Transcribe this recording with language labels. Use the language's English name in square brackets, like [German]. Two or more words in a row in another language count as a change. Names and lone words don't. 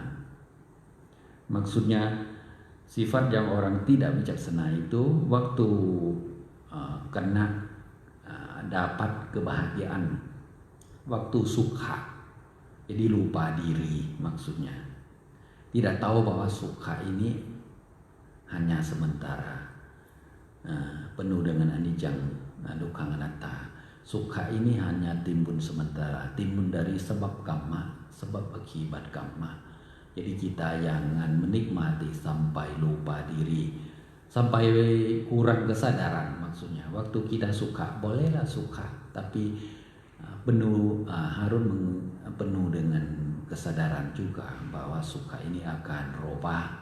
[Indonesian] Maksudnya sifat yang orang tidak bijaksana itu waktu kena dapat kebahagiaan, waktu sukha, jadi lupa diri maksudnya. Tidak tahu bahwa sukha ini hanya sementara, penuh dengan [Pali] anicca, dukkha, anatta. [Indonesian] Sukha ini hanya timbul sementara, timbul dari sebab karma, sebab akibat karma. Jadi kita jangan menikmati sampai lupa diri, sampai kurang kesadaran maksudnya. Waktu kita suka, bolehlah suka, tapi harus penuh dengan kesadaran juga bahwa suka ini akan robah.